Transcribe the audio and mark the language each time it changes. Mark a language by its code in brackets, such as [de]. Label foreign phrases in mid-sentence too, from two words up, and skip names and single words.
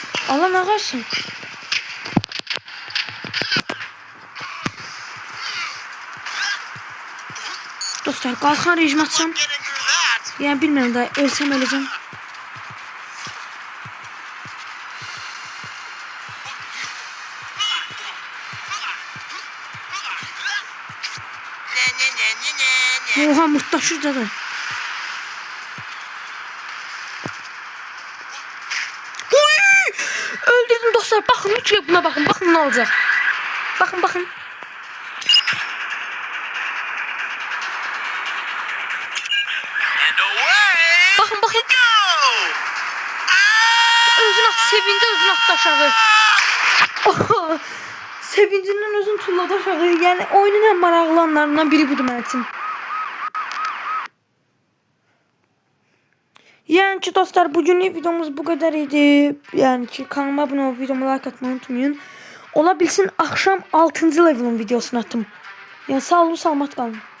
[az] Allah nə qarsın? Dostlar, qalxan rejim açsam. Yəni bilmirəm də, ölsəm öləcəm. Oha, mutlaşır da. Öldürdüm dostlar. [tr] Bakın lütfen buna bakın. Bakın ne olacak. Bakın bakın. Bakın bakın. [az] Özün at. Sevindi özün at aşağı. Sevincinden özün tulladı aşağı. Yani oyunun en maraqlı anlarından biri budur mənim üçün. Yəni ki dostlar, bugünlük videomuz [tr] bu kadar [az] idi. Yəni ki kanalıma abunə olub videoma like atmayı unutmayın. Ola bilsin axşam 6-cı levelin videosunu atım. Yəni sağ olun, salamat qalın.